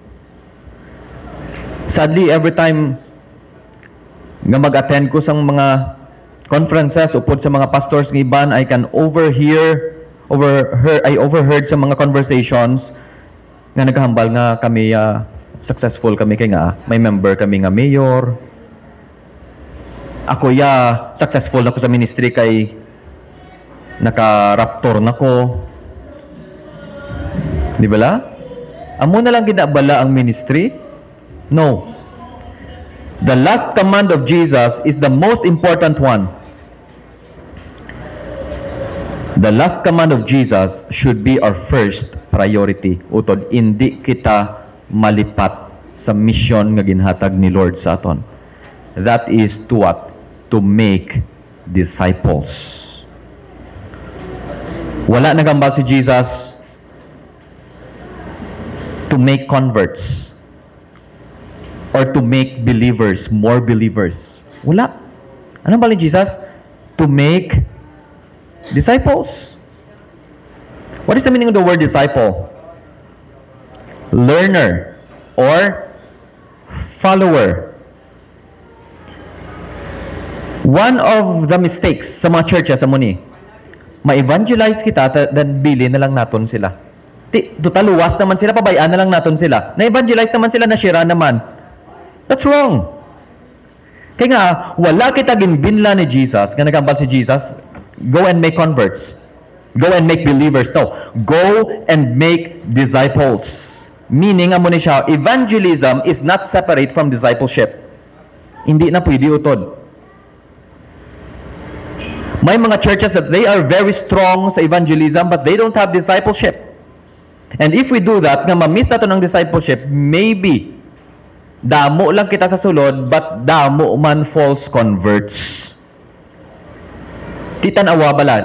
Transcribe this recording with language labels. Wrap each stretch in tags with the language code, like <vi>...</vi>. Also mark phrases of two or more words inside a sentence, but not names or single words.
<hil>Sadly, every time nga mag-attend ko sa mga conferences upod sa mga pastors ng iban,</hil> <en>I can overheard</en> <hil>sa mga conversations nga naghambal nga kami successful kami, kay nga may member kami nga mayor. Ako successful na ko sa ministry kay naka-raptor na ko. Di ba la? Amo na lang ginabala ang ministry?</hil> <en>No. The last command of Jesus is the most important one. The last command of Jesus should be our first priority.</en> <hil>Utod, hindi kita malipat sa mission nga ginhatag ni Lord sa aton.</hil> <en>That is to what? To make disciples.</en> <hil>Wala nagambal</hil> <en>si Jesus to make converts or to make believers, more believers.</en> <hil>Wala. Anong bali Jesus?</hil> <en>To make disciples. What is the meaning of the word disciple? Learner or follower. One of the mistakes</en> <hil>sa mga churches sa muni, ma-evangelize kita, then bili na lang naton sila. Total luwas naman sila, pabayaan na lang naton sila. Na-evangelize naman sila, na-share naman.</hil> <en>That's wrong.</en> <hil>Kaya nga, wala kita ginbinla ni Jesus, nga nagambal si Jesus,</hil> <en>go and make converts. Go and make believers. No, go and make disciples.</en> <hil>Meaning, amo ni siya,</hil> <en>evangelism is not separate from discipleship.</en> <hil>Hindi na pwede utod. May mga</hil> <en>churches that they are very strong sa evangelism but they don't have discipleship. And if we do that,</en> <hil>nga ma-miss nato ng discipleship, maybe damo lang kita sa sulod, but damo man</hil> <en>false converts.</en> <hil>Kita na bala.</hil>